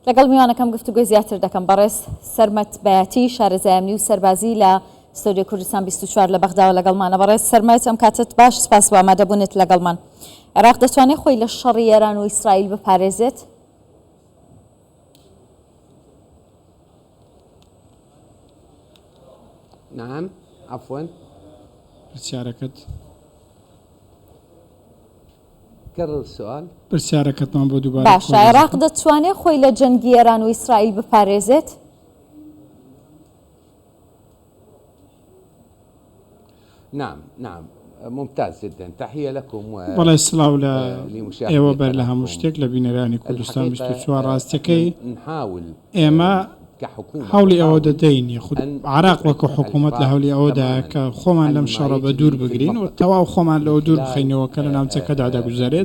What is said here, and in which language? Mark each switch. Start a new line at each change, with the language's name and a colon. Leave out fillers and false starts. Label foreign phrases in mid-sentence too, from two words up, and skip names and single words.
Central Kurdish: لەگەڵ میوانەکەم گفتوگۆی زیاتر دەکەم بەڕێز سەرمەت بەیاتی شارەزای ئەمنی و سەربازی لە ستۆدیۆ کوردستان 24 لە بەغداوە لەگەڵمانە. بەڕێز سەرمەت ئەم کاتت باش، سپاس بۆ ئامادەبوونت لەگەڵمان. عێراق دەتوانێت خۆی لە شەڕی ئێران و ئیسرائیل بپارێزێت؟
Arabic: نعم عفوا
Central Kurdish: پرسیارەکەت
Arabic: كرر السؤال.
Central Kurdish: پرسیارەکەتمان بۆ دووبارە باشە، عێراق دەتوانێت خۆی لە جەنگی ئێران و ئیسرائیل بپارێزێت؟
Arabic: نعم نعم ممتاز جدا. تحية لكم
Central Kurdish: بەڵێ سلااو لە ئێوە بەر لە هەموو شتێک لە بینەرانی کوردستان 24 ڕاستەکەی ئێمە هەوڵی ئەوە دەدەین خود عراق وەکو حکوومەت لە هەولی ئەوەدا کە خۆمان لەم شەڕە بە دوور بگرین و تەواو خۆمان لەوە دوور بخینەوە کە لە ناوچەکەدا دەگوزارێت.